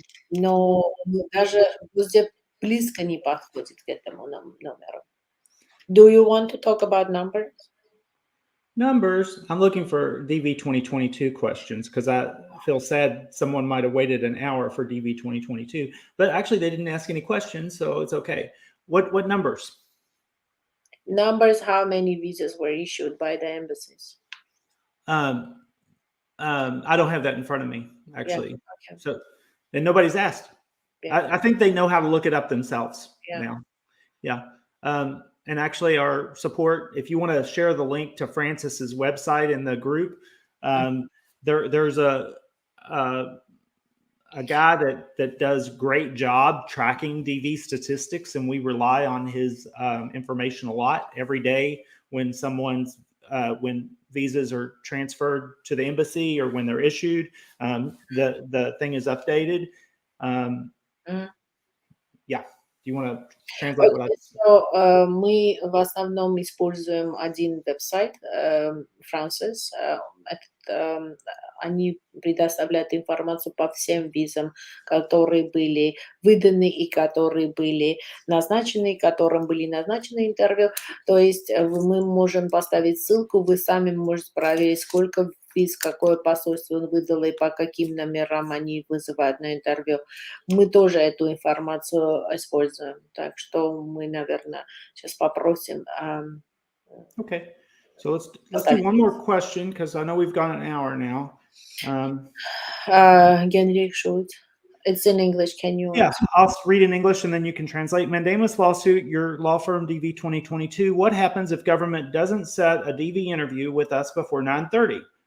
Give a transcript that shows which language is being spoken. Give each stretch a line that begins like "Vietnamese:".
Russian: Но даже Госдеп близко не подходит к этому номеру.
English: Do you want to talk about numbers? Numbers. I'm looking for DV 2022 questions because I feel sad someone might have waited an hour for DV 2022, but actually they didn't ask any questions, so it's okay. What numbers? Numbers, how many visas were issued by the embassies? I don't have that in front of me, actually. Yeah, okay. So, and nobody's asked. Yeah. I think they know how to look it up themselves now. Yeah. And actually our support, if you want to share the link to Francis's website in the group, there's a guy that does great job tracking DV statistics, and we rely on his information a lot every day when someone's when visas are transferred to the embassy or when they're issued. The thing is updated. Yeah. Do you want to translate what I said?
Russian: So, мы в основном используем один веб-сайт, Francis. Они предоставляют информацию по всем визам, которые были выданы и которые были назначены, которым были назначены интервью. То есть мы можем поставить ссылку, вы сами можете проверить, сколько виз, какое посольство он выдал и по каким номерам они вызывают на интервью. Мы тоже эту информацию используем. Так что мы, наверное, сейчас попросим.
English: Okay. So let's do one more question because I know we've gone an hour now. Henrik Schultz. It's in English. Can you? Yeah, I'll read in English and then you can translate. Mandamus lawsuit, your law firm DV 2022. What happens if government doesn't set a DV interview with us before 9:30?